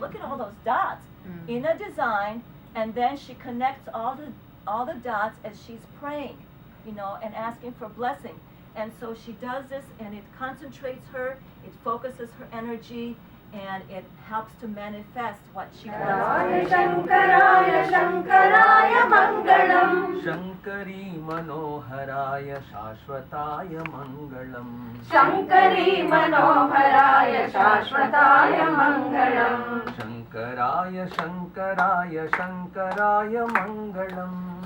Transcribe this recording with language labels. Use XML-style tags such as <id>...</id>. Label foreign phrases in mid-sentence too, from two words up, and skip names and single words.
<en>Look at all those dots in a design, and then she connects all the dots as she's praying, you know, and asking for blessing. And so she does this, and it concentrates her, it focuses her energy, and it helps to manifest what she wants.</en> <sa>Shankaraya Shankaraya Mangalam Shankari Manoharaya Shashwataya Mangalam Shankari Manoharaya Shashwataya Mangalam Shankaraya Shankaraya Shankaraya Mangalam</sa>